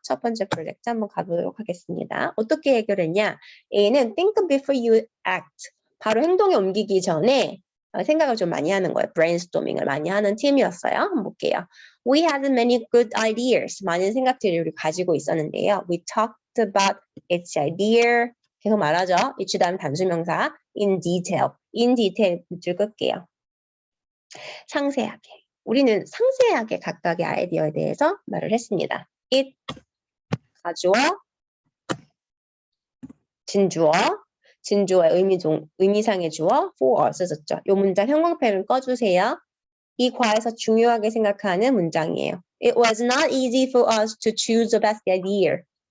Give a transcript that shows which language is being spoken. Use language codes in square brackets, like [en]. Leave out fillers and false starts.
[ko] 첫 번째 프로젝트 한번 가보도록 하겠습니다. 어떻게 해결했냐? A는 [en] think before you act. [ko] 바로 행동에 옮기기 전에 생각을 좀 많이 하는 거예요. brainstorming을 많이 하는 팀이었어요. 한번 볼게요. [en] We had many good ideas. [ko] 많은 생각들을 우리 가지고 있었는데요. [en] We talked about each idea. [ko] 계속 말하죠. each 다음 단수명사 [en] in detail. [ko] in detail 줄 끌게요. 상세하게. 우리는 상세하게 각각의 아이디어에 대해서 말을 했습니다. It, 가주어, 진주어, 진주어의 의미상의 주어, for 쓰셨죠. 이 문장 형광펜을 꺼주세요. 이 과에서 중요하게 생각하는 문장이에요. [en] It was not easy for us to choose the best idea.